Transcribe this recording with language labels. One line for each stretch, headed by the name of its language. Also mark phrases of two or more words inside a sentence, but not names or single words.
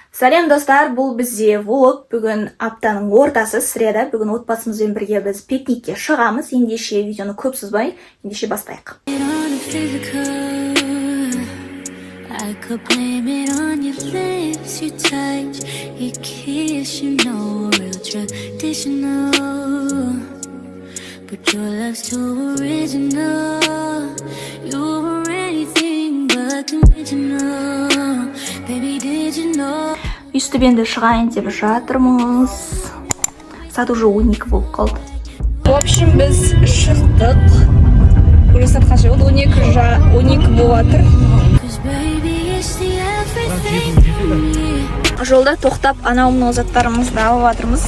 Kazakh: Сәлем достар, бұл бізде влог. Бүгін аптаның ортасы, среда. Бүгін отбасымызбен бірге біз пикникке шығамыз. Ендеше видеоны көп созбай, ендеше бастайық.
English: I could blame it on your lips, your touch, your kiss, you know, real traditional. But your love's too original. You're anything but conventional. Baby, did you know?
Kazakh: Үстібенді шығайын деп жатырмыз. Саат уже 12 болып қалды.
Russian: В общем,
Kazakh: біз шықтық. Уже саат қанша болды? 12 болып жатыр. Жолда тоқтап анау-мынау заттарымызды алып жатырмыз.